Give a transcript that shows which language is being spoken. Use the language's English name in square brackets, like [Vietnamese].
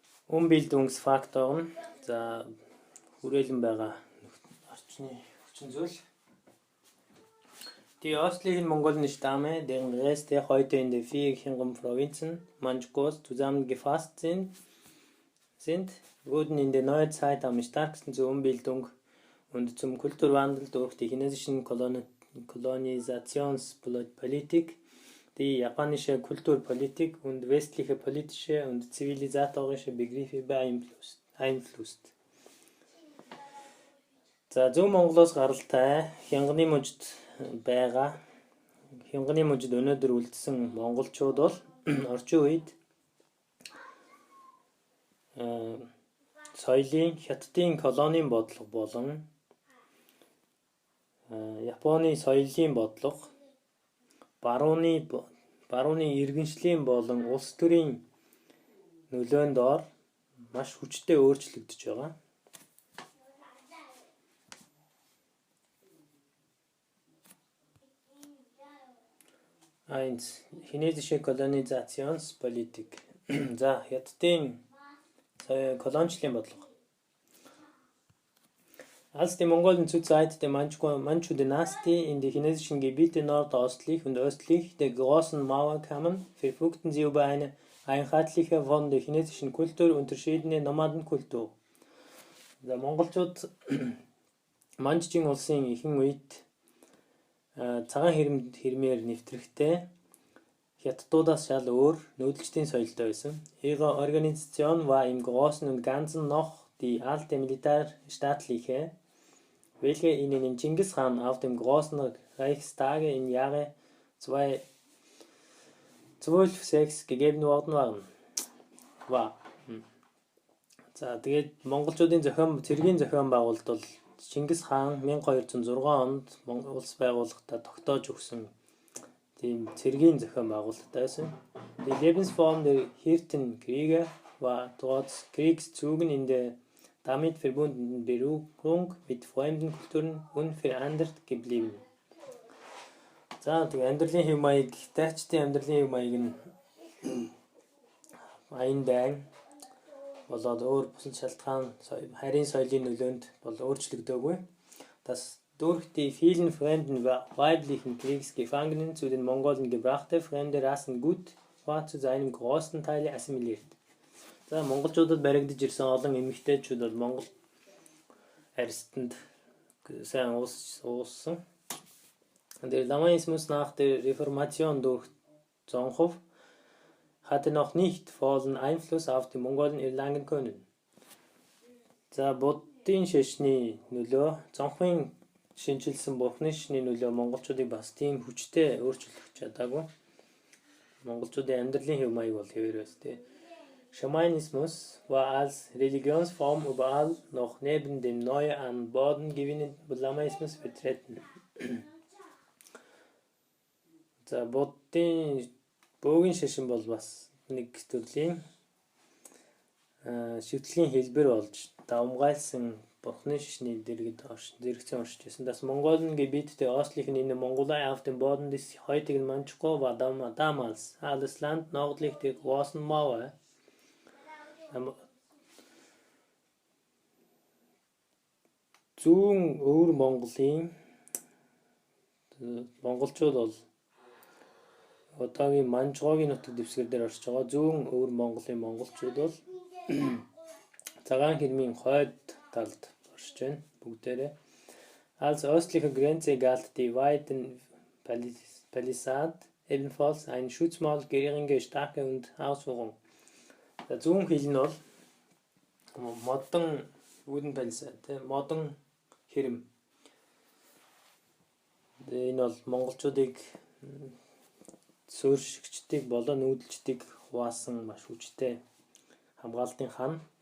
[Mongolian] Umbildungsfaktor нь за хүрээлэн байгаа орчны хүчин зүйл. [German] Die östlichen mongolischen Stämme, deren Reste heute in den 4 Provinzen Manchus zusammengefasst sind, wurden in der Neuzeit am stärksten zur Umbildung und zum Kulturwandel durch die chinesische Kolonisationspolitik, die japanische Kulturpolitik und westliche politische und zivilisatorische Begriffe beeinflusst. [Mongolian] За зөв Монголоос гаралтай хянганы мужид байгаа хянганы мужид өнөөдөр үлдсэн монголчууд бол орчин үед соёлын хятадын колонийн бодлого болон Японы соёлын бодлого барууны иргэншлийн болон улс төрийн нөлөөнд ор маш хүчтэй өөрчлөгдөж байгаа. [German] Eins, chinesische Kolonisationspolitik. [Mongolian] За хятадын колоничлын бодлого. [German] Als die Mongolen zur Zeit der Manchu-Dynastie in die chinesischen Gebiete nordöstlich und östlich der Großen Mauer kamen, verfügten sie über eine einheitliche, von der chinesischen Kultur unterschiedene Nomadenkultur. [Mongolian] За монголчууд Манчжин улсын ихэнх үед цагаан хэрмээр нэвтрэхтэй хятадуудаас шал өөр нүүдэлчдийн соёлтой байсан. [German] Ihre Organisation war im Großen und Ganzen noch die alte militärstaatliche, welche ihnen in Genghis Khan auf dem großen Reichstage im Jahre 1206 gegeben worden war. [Mongolian] За тэгээд монголчуудын цэргийн зохион байгуулалт бол Чингис хаан 1206 онд улс байгуулахдаа тогтоож өгсөн тийм цэргийн зохион байгуулалт байсан. [German] Die Lebensform der Hirtenkrieger war trotz Kriegszügen in der damit verbundenen Berührung mit fremden Kulturen unverändert geblieben. [Mongolian] За тэгээд амьдралын хэв маяг, дайчдын амьдралын хэв маяг нь аян дайн болоод өөр бусад шалтгаан харийн соёлын нөлөөнд бол өөрчлөгдөөгүй. [German] Das durch die vielen fremden weiblichen Kriegsgefangenen zu den Mongolen gebrachte fremde Rassengut war zu seinem großen Teil assimiliert. [Mongolian] За монголчуудад баригдаж ирсэн олон эмэгтэйчүүд бол Монгол арьстанд сайн ууссан. [German] Der Lamaismus nach der Reformation durch Zonghof hatte noch nicht vollen Einfluss auf die Mongolen erlangen können. [Mongolian] За буддын шашны нөлөө Зонхын шинжилсэн бурхны шашны нөлөө монголчуудыг бас тийм хүчтэй өөрчлөх чадаагүй. Монголчуудын амьдралын хэв маяг бол хэвээр байсан тийм. [German] Schamanismus war als Religionsform überall noch neben dem neu an Boden gewinnenden Lamaismus vertreten. [Mongolian] За буддын бөөгийн шашин бол бас нэг төрлийн шивтгэлийн хэлбэр болж давмгайлсан бурхны шашны зэрэгцэн оршиж байсан. [German] Das Mongolengebiet der östlichen in der Mongolei auf dem Boden des heutigen Manchukuo war damals alles Land nördlich der Großen Mauer. [Mongolian] Зүүн өвөр Монголын монголчууд бол одоогийн Манчжогийн нутаг дэвсгэр дээр оршиж байгаа. Зүүн өвөр Монголын монголчууд бол цагаан хэрмийн хойд талд оршиж байна бүгдээрээ. [German] Als östliche Grenze galt die weiten Palisade ebenfalls ein Schutzmauer geringe Stärke und Ausführung. [Mongolian] За зүүн хил нь бол модон [English] wooden palisade [Mongolian] модон хэрэм. Энэ бол монголчуудыг суурьшигчдыг болон нүүдэлчдийг хуваасан маш хүчтэй хамгаалтын хан.